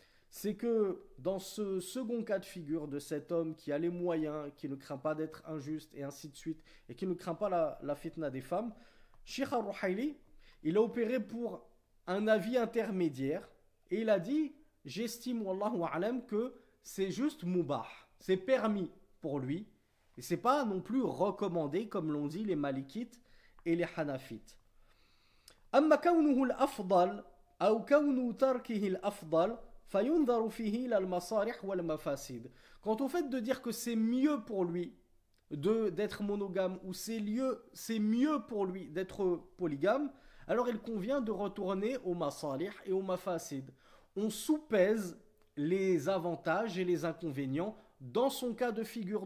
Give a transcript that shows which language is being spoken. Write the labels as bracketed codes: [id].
[fr] C'est que dans ce second cas de figure de cet homme qui a les moyens, qui ne craint pas d'être injuste et ainsi de suite, et qui ne craint pas la fitna des femmes, Sheikh al-Ruhaili, il a opéré pour un avis intermédiaire et il a dit, j'estime, wallahu a'lam, que c'est juste mubah, c'est permis pour lui, et c'est pas non plus recommandé comme l'ont dit les malikites et les hanafites. [ar] أما كونه الأفضل أو كونه تركه الأفضل فينظر فيه إلى المصالح والمفاسد. [fr] Quant au fait de dire que c'est mieux pour lui d'être monogame ou c'est mieux pour lui d'être polygame, alors il convient de retourner au masalih et au mafasid. On soupèse les avantages et les inconvénients dans son cas de figure.